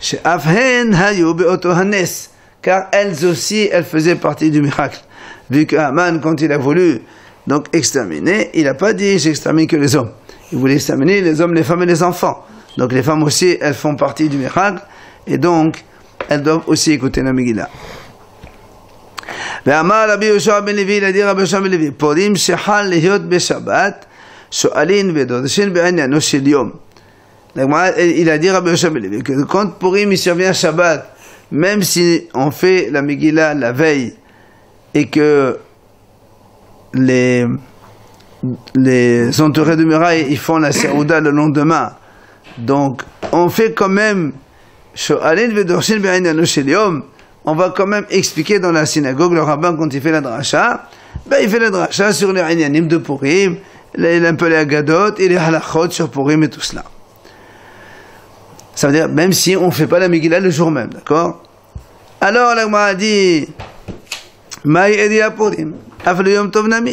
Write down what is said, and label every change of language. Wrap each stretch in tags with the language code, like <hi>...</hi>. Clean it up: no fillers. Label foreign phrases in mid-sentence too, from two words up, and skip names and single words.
<fr>Car elles aussi, elles faisaient partie du miracle. Vu que Haman, quand il a voulu donc exterminer, il n'a pas dit j'extermine que les hommes. Il voulait exterminer les hommes, les femmes et les enfants. Donc les femmes aussi, elles font partie du miracle, et donc elles doivent aussi écouter la Megillah.</fr> <he>ואמר רבי יהושע בן לוי, לדיר רבי יהושע בן לוי, פורים שחל להיות בשבת, שואלין ודורשים בעניינו של יום.</he> <fr>Il a dit Rabbi Yoshua ben Levi que quand Purim il survient Shabbat, même si on fait la Megillah la veille et que les entourés de murailles ils font la Seouda le lendemain, donc on fait quand même</fr> <he>שואלין ודורשים בעניינו של יום.</he> <fr>On va quand même expliquer dans la synagogue, le rabbin, quand il fait la dracha, il fait la dracha sur les inyanim de Purim, un peu les agadot et les halachot sur Purim et tout cela. Ça veut dire, même si on ne fait pas la Megillah le jour même, d'accord? Alors, la Gemara dit,</fr> <he>מאי איריא פורים אפילו יום טוב נמי.</he>